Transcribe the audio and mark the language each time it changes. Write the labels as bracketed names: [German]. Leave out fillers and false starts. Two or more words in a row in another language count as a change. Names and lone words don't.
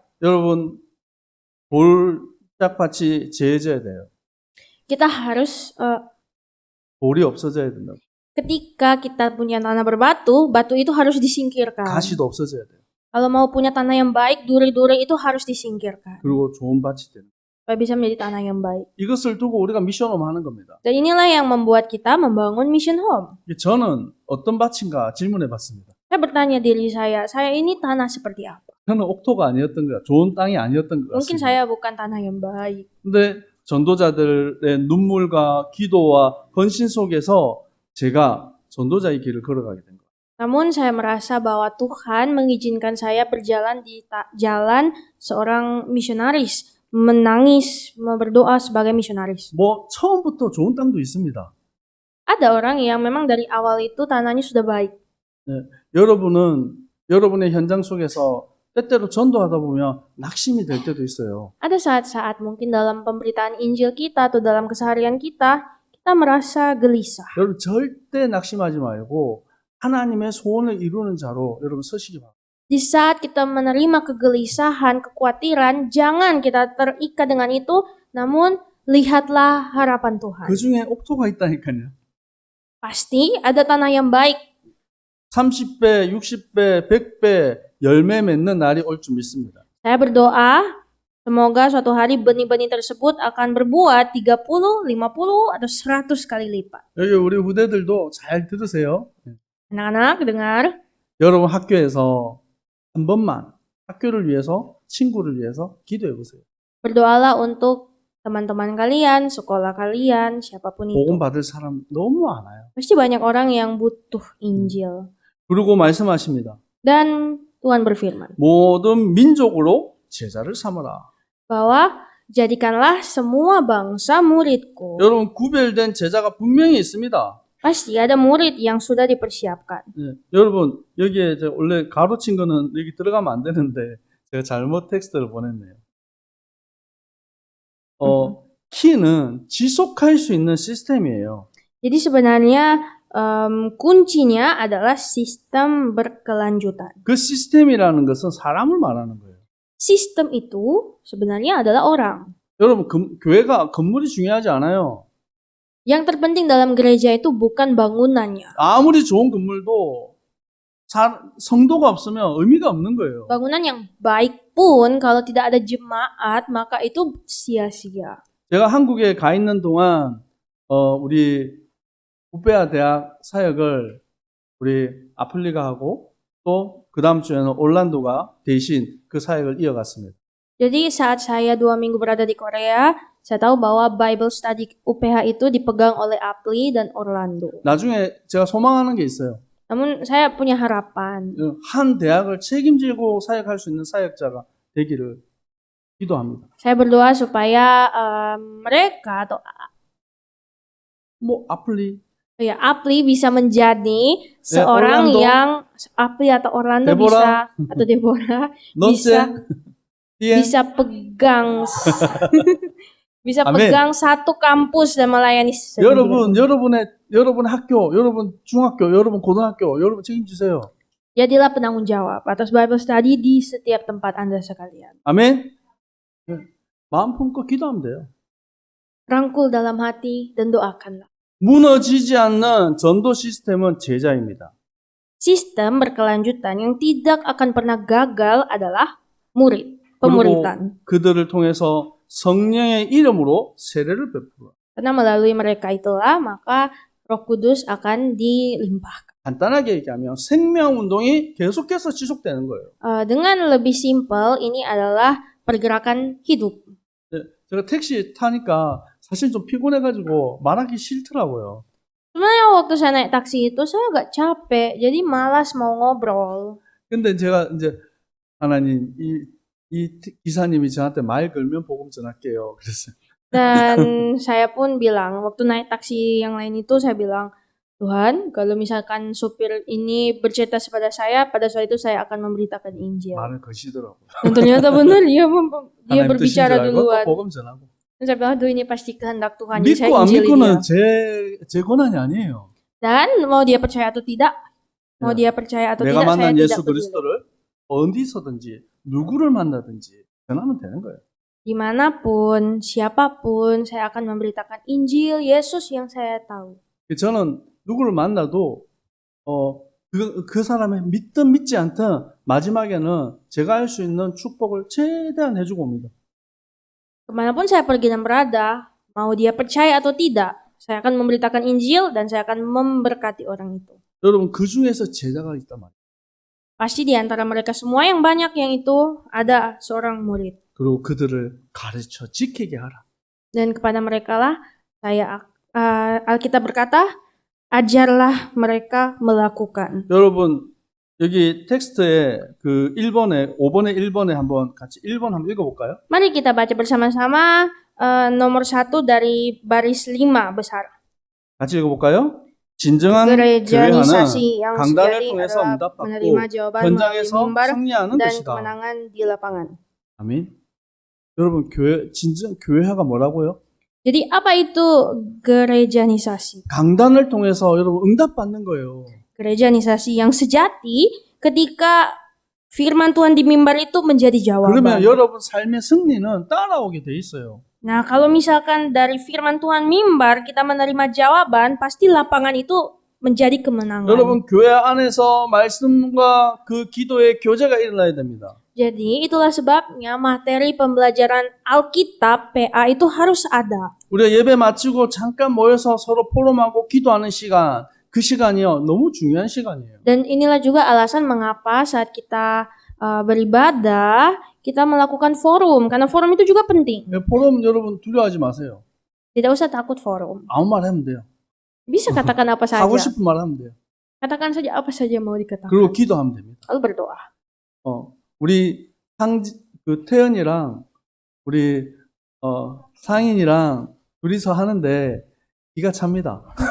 [Korean] 여러분, 돌짝밭이 제해져야 돼요. [Indonesian] Kita harus [Korean] 돌이 없어져야 된다고. [Indonesian] ketika kita punya tanah berbatu, batu itu harus disingkirkan. [Korean] 가시도 없어져야 돼요. [Indonesian] Kalau mau punya tanah yang baik, duri-duri itu harus disingkirkan. [Korean] 그리고 좋은 밭이 되는. [Indonesian] Supaya bisa menjadi tanah yang baik. [Korean] 이것을 두고 우리가 미션홈 하는 겁니다. [Indonesian] Dan inilah yang membuat kita membangun [English] mission home. [Korean] 저는 어떤 밭인가 질문해 봤습니다. [Indonesian] Saya bertanya diri saya ini tanah seperti apa? [Korean] 저는 옥토가 아니었던 것, 좋은 땅이 아니었던 것 [Indonesian] Mungkin [Korean] 같습니다. [Indonesian] saya bukan tanah yang baik. [Korean] 근데 전도자들의 눈물과 기도와 헌신 속에서 제가 전도자의 길을 걸어가게 된 거예요. [Indonesian] Namun saya merasa bahwa Tuhan mengizinkan saya berjalan di jalan seorang misionaris, menangis, berdoa sebagai misionaris. [Korean] 뭐 처음부터 좋은 땅도 있습니다. [Indonesian] Ada orang yang memang dari awal itu tanahnya sudah baik. [Korean] 네, 여러분은 여러분의 현장 속에서 때때로 전도하다 보면 낙심이 될 때도 있어요. [Indonesian] Ada saat-saat mungkin dalam pemberitaan Injil kita atau dalam keseharian kita merasa gelisah. [Korean] 여러분 절대 낙심하지 말고 하나님의 소원을 이루는 자로 여러분 서시기 바랍니다. [Indonesian] Di saat kita menerima kegelisahan, kekhawatiran, jangan kita terikat dengan itu, namun lihatlah harapan Tuhan. [Korean] 그 중에 옥토가 있다니까요. [Indonesian] Pasti ada tanah yang baik. [Korean] 30배, 60배, 100배 열매 맺는 날이 올 줄 믿습니다. [Indonesian] Saya berdoa, semoga suatu hari benih-benih tersebut akan berbuah 30, 50, atau 100 kali lipat. [Korean] 여기 우리 후대들도 잘 들으세요. [Indonesian] Anak-anak, dengar. [Korean] 여러분 학교에서 한 번만 학교를 위해서, 친구를 위해서 기도해 보세요. [Indonesian] Berdoalah untuk teman-teman kalian, sekolah kalian, siapapun itu. [Korean] 복음 받을 사람 너무 많아요. [Indonesian] Pasti banyak orang yang butuh Injil. [Korean] 그리고 말씀하십니다. [Indonesian] Dan Tuhan berfirman [Korean] 모든 민족으로 제자를 삼으라. [Indonesian] bahwa jadikanlah semua bangsa muridku. [Korean] 여러분 구별된 제자가 분명히 있습니다. [Indonesian] Pasti ada murid yang sudah dipersiapkan. [Korean] 네, 여러분 여기에 원래 가로친 거는 여기 들어가면 안 되는데 제가 잘못 텍스트를 보냈네요. 키는 지속할 수 있는 시스템이에요. [Indonesian] Jadi sebenarnya kuncinya adalah sistem berkelanjutan. [Korean] 그 시스템이라는 것은 사람을 말하는 거예요. [Indonesian] Sistem itu sebenarnya adalah orang. [Korean] 여러분 교회가 건물이 중요하지 않아요. [Indonesian] Yang terpenting dalam gereja itu bukan bangunannya. [Korean] 아무리 좋은 건물도 성도가 없으면 의미가 없는 거예요. [Indonesian] Bangunan yang baik pun kalau tidak ada jemaat maka itu sia-sia. [Korean] 제가 한국에 가 있는 동안 우리 우베아 대학 사역을 우리 아플리가 하고 또 그 다음 주에는 올란도가 대신 그 사역을 이어갔습니다. [Indonesian] Jadi saat saya 2 minggu berada di Korea, saya tahu bahwa [English] Bible Study [Indonesian] UPH itu dipegang oleh Apli dan Orlando. [Korean] 나중에 제가 소망하는 게 있어요. [Indonesian] Namun saya punya harapan. [Korean] 한 대학을 책임지고 사역할 수 있는 사역자가 되기를 기도합니다. [Indonesian] Saya berdoa supaya mereka atau [Korean] 아플리, [Indonesian] Apli bisa menjadi seorang [Korean] Orlando, [Indonesian] yang Apli atau Orlando [Korean] Deborah, [Indonesian] bisa atau Deborah [Korean] 넌센, [Indonesian] bisa pegang bisa [Korean] 아멘. [Indonesian] pegang satu kampus dan melayani [Korean] 여러분 학교, 여러분 중학교, 여러분 고등학교, 여러분 책임지세요. [Indonesian] Jadilah penanggung jawab atas [English] Bible Study [Indonesian] di setiap tempat Anda sekalian. [Korean] 아멘. 마음 품고 기도하면 돼요. [Indonesian] Rangkul dalam hati dan doakanlah. [Korean] 무너지지 않는 전도 시스템은 제자입니다. [Indonesian] Sistem berkelanjutan yang tidak akan pernah gagal adalah murid, pemuritan. [Korean] 그들을 통해서 성령의 이름으로 세례를 베풀어. [Indonesian] Karena melalui mereka itulah maka Roh Kudus akan dilimpahkan. [Korean] 간단하게 얘기하면 생명 운동이 계속해서 지속되는 거예요. [Indonesian] Dengan lebih simpel, ini adalah pergerakan hidup. [Korean] 제가 택시 타니까 사실 좀 피곤해가지고 말하기 싫더라고요. [Indonesian] Sebenarnya waktu saya naik taksi itu saya agak capek, jadi malas mau ngobrol. [Korean] 근데 제가 이제 하나님 이 기사님이 저한테 말 걸면 복음 전할게요. 그랬어요. [Indonesian] Dan saya pun bilang, waktu naik taksi yang lain itu saya bilang, Tuhan, kalau misalkan supir ini bercerita kepada saya, pada saat itu saya akan memberitakan Injil. [Korean] 말을 거시더라고요. [Indonesian] Dan ternyata benar dia [Korean] 하나님 [Indonesian] berbicara [Korean] 뜻인 줄 알고 또 [Indonesian] duluan. [Korean] 복음 전하고. [Indonesian] Dan saya bilang, aduh ini pasti kehendak Tuhan. Jadi saya [Korean] 믿고 안 [Indonesian] injili [Korean] 믿고는 [Indonesian] dia. [Korean] 제 권한이 아니에요. [Indonesian] Dan mau dia percaya atau tidak, mau dia percaya atau [Korean] 내가 [Indonesian] tidak, saya [Korean] 만난 [Indonesian] tidak [Korean] 예수 [Indonesian] peduli. [Korean] 그리스도를 어디서든지 누구를 만나든지 전하면 되는 거예요. [Indonesian] Dimanapun, siapapun, saya akan memberitakan Injil Yesus yang saya tahu. [Korean] 저는 누구를 만나도 그 사람의 믿든 믿지 않든 마지막에는 제가 할 수 있는 축복을 최대한 해주고 옵니다. [Indonesian] Kemanapun saya pergi dan berada, mau dia percaya atau tidak, saya akan memberitakan Injil dan saya akan memberkati orang itu. [Korean] 여러분 그 중에서 제자가 있단 말이에요. [Indonesian] Pasti di antara mereka semua yang banyak yang itu ada seorang murid. [Korean] 그리고 그들을 가르쳐 지키게 하라. [Indonesian] Dan kepada mereka lah Alkitab berkata, ajarlah mereka melakukan. [Korean] 여러분 여기 텍스트에 그 1번에 5번에 1번에 한번 같이 1번 한번 읽어볼까요? [Indonesian] Mari kita baca bersama-sama nomor 1 dari baris 5 besar. [Korean] 같이 읽어볼까요? 진정한 [Indonesian] Gerejanisasi yang [Korean] 강단을 [Indonesian] sejati [Korean] 통해서 [Indonesian] adalah [Korean] 응답받고 [Indonesian] menerima jawaban melalui [Korean] 현장에서 [Indonesian] mimbar [Korean] 승리하는 [Indonesian] dan [Korean] 것이다. [Indonesian] kemenangan di lapangan. [Korean] 아멘. 여러분 진정 교회화가 뭐라고요? [Indonesian] Jadi apa itu gerejanisasi? [Korean] 강단을 통해서 여러분 응답받는 거예요. [Indonesian] Gerejanisasi yang sejati ketika firman Tuhan di mimbar itu menjadi [Korean] 그러면 [Indonesian] jawaban. [Korean] 여러분 삶의 승리는 따라오게 돼 있어요. [Indonesian] Nah, kalau misalkan dari firman Tuhan mimbar kita menerima jawaban, pasti lapangan itu menjadi kemenangan. [Korean] 여러분 교회 안에서 말씀과 그 기도의 교제가 일어나야 됩니다. [Indonesian] Jadi itulah sebabnya materi pembelajaran Alkitab PA itu harus ada. [Korean] 우리가 예배 마치고 잠깐 모여서 서로 포럼하고 기도하는 시간, 그 시간이요 너무 중요한 시간이에요. [Indonesian] Dan inilah juga alasan mengapa saat kita beribadah kita melakukan forum, karena forum itu juga penting. [Korean] 포럼 여러분 두려워하지 마세요. [Indonesian] Tidak usah takut forum. [Korean] 아무 말 하면 돼요. [Indonesian] Bisa katakan apa saja. [Korean] 하고 싶은 말 하면 돼요. [Indonesian] Katakan saja apa saja mau dikatakan. [Korean] 그리고 기도하면 됩니다. [Indonesian] Lalu berdoa. [Korean] 우리 태연이랑 우리 상인이랑 둘이서 하는데 기가 찹니다.